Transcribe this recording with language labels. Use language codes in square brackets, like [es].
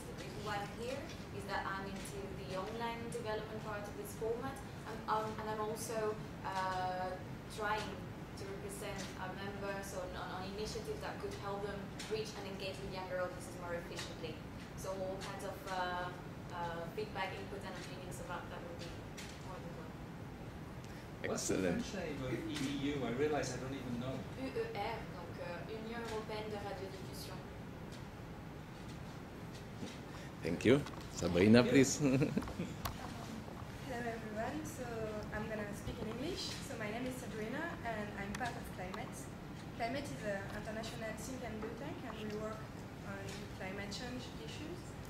[en] The reason why I'm here is that I'm into the online development part of this format, and I'm also trying to represent our members on initiatives that could help them reach and engage with younger audiences more efficiently. So all kinds of feedback, input, and opinions about that would be more than welcome. Excellent. What's the French name of EDU? I realize I don't even know. [fr] UER, donc Union Européenne de Radiodiffusion. [en] Thank you. Sabrina, please. Hello everyone, so I'm going to speak in English. So my name is Sabrina and I'm part of Climate. Climate is an international think and do tank, and we work on climate change issues.